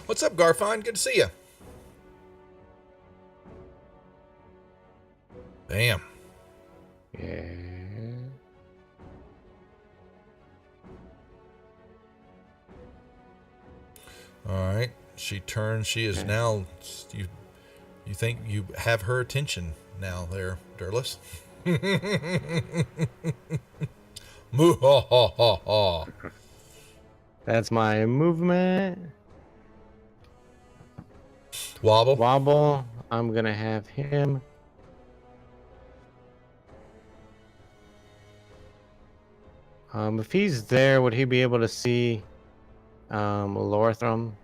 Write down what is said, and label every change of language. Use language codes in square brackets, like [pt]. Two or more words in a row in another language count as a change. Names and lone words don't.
[en] What's up, Garfon? Good to see you. Bam. Yeah. All right. She turns. She is now. You think you have her attention now, there, Dirtless? Moo ha ha ha ha. That's my movement. Wobble. Wobble. I'm gonna have him. If he's there, would he be able to see Lorthram?